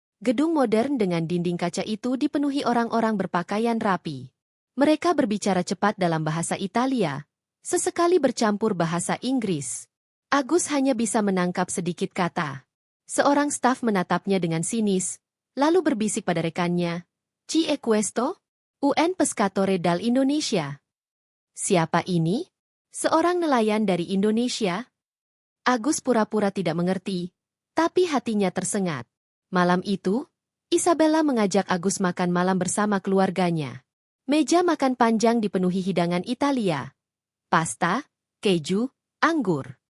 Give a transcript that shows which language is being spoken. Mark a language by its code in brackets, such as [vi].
[id] Gedung modern dengan dinding kaca itu dipenuhi orang-orang berpakaian rapi. Mereka berbicara cepat dalam bahasa Italia, sesekali bercampur bahasa Inggris. Agus hanya bisa menangkap sedikit kata. Seorang staf menatapnya dengan sinis, lalu berbisik pada rekannya, [it] "Chi è questo? Un pescatore dal Indonesia." [id] Siapa ini? Seorang nelayan dari Indonesia? Agus pura-pura tidak mengerti, tapi hatinya tersengat. Malam itu, Isabella mengajak Agus makan malam bersama keluarganya. Meja makan panjang dipenuhi hidangan Italia. Pasta, keju, anggur.